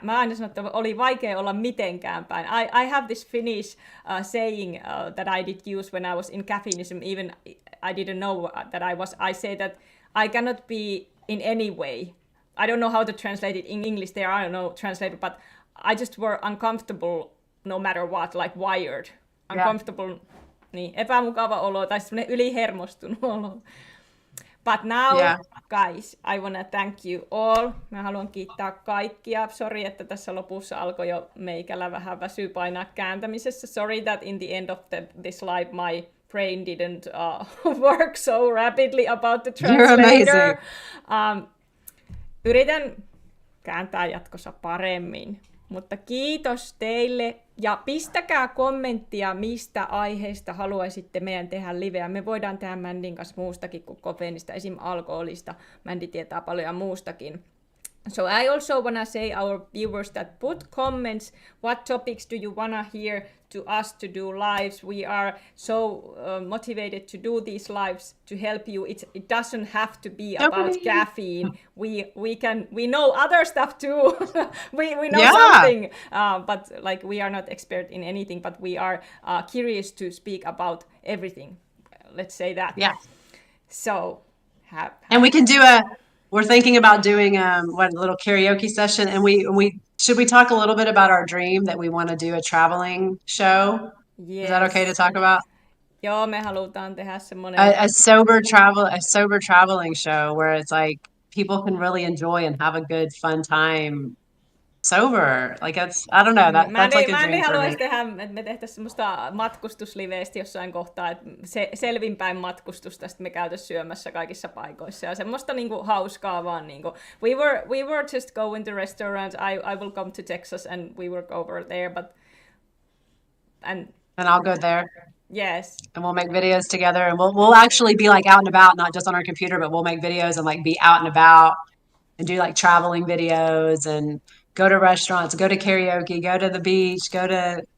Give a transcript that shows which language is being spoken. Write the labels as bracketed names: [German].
[Finnish] Mä aina sanon, että oli vaikea olla mitenkään päin. [English] I have this Finnish saying that I did use when I was in Caffeinism, even I didn't know that I say that I cannot be in any way. I don't know how to translate it in English. There are no translator, but I just were uncomfortable no matter what, like wired. [Finnish] Uncomfortable, niin, epämukava olo tai semmoinen ylihermostunut olo. [English] But now, guys, I wanna thank you all. [Finnish] Mä haluan kiittää kaikkia. Sorry, että tässä lopussa alkoi jo meikällä vähän väsy painaa kääntämisessä. [English] Sorry that in the end of this live my brain didn't work so rapidly about the translator. [Finnish] Yritän kääntää jatkossa paremmin, mutta kiitos teille Ja pistäkää kommenttia, mistä aiheesta haluaisitte meidän tehdä liveä. Me voidaan tehdä Mandin kanssa muustakin kuin kofeiinista, esim. Alkoholista. Mandi tietää paljon muustakin. [English] So I also want to say our viewers that put comments, what topics do you want to hear to us to do lives. We are so motivated to do these lives to help you. It doesn't have to be about caffeine. We know other stuff too. we know something, but like we are not expert in anything, but we are curious to speak about everything. Let's say that. Yeah. So and we can do we're thinking about doing a little karaoke session, and we should we talk a little bit about our dream that we want to do a traveling show? Yes. Is that okay to talk about? [Finnish] Joo, me halutaan tehdä semmoinen [English] a sober traveling show where it's like people can really enjoy and have a good fun time sober. Like I don't know, that's like a dream for me. [Finnish] Tehdä, että me tehtäisiin semmoista matkustusliveistä jossain kohtaa, että selvinpäin matkustusta sitten me käytäisiin syömässä kaikissa paikoissa ja semmoista niinku hauskaa vaan niinku. [English] We were just going to restaurants. I will come to Texas and we will go over there, and I'll go there. Yes. And we'll make videos together, and we'll actually be like out and about, not just on our computer, but we'll make videos and like be out and about and do like traveling videos and go to restaurants, go to karaoke, go to the beach, go to...